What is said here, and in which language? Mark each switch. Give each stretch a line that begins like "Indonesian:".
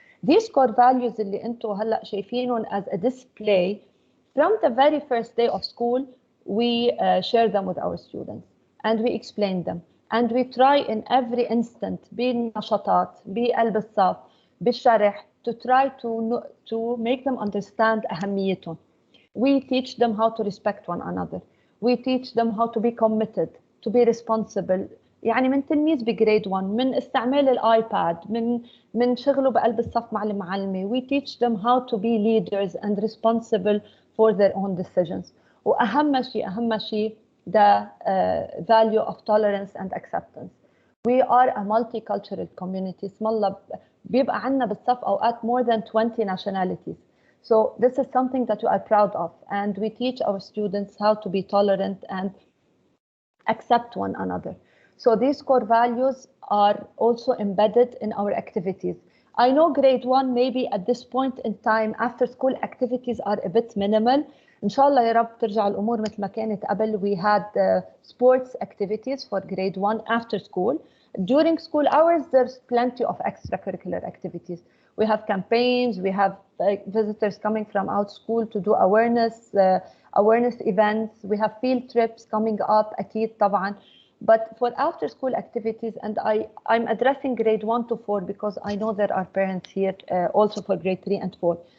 English: These core values
Arabic: اللي انتم هلا شايفينهم
English: as a display, from the very first day of school, we share them with our students and we explain them, and we try in every instant
Arabic: بالنشاطات بقلب الصف بالشرح
English: to try to make them understand
Arabic: أهميتهم.
English: We teach them how to respect one another. We teach them how to be committed, to be responsible.
Arabic: يعني من تلميذ بجريد 1 من استعمال الايباد من شغله بقلب الصف مع المعلمة.
English: We teach them how to be leaders and responsible for their own decisions.
Arabic: وأهم شيء
English: the value of tolerance and acceptance. We are a multicultural community.
Arabic: اسم الله بيبقى عندنا بالصف أوقات
English: more than 20 nationalities. So this is something that we are proud of, and we teach our students how to be tolerant and accept one another. So these core values are also embedded in our activities. I know grade 1 maybe at this point in time after school activities are a bit minimal.
Arabic: إن شاء الله يا رب ترجع الأمور مثل ما كانت قبل.
English: We had sports activities for grade 1 after school. During school hours, there's plenty of extracurricular activities. We have campaigns, we have visitors coming from out school to do awareness events. We have field trips coming up,
Arabic: أكيد طبعا.
English: But for after school activities, and I'm addressing grade 1 to 4 because I know there are parents here also for grade 3 and 4.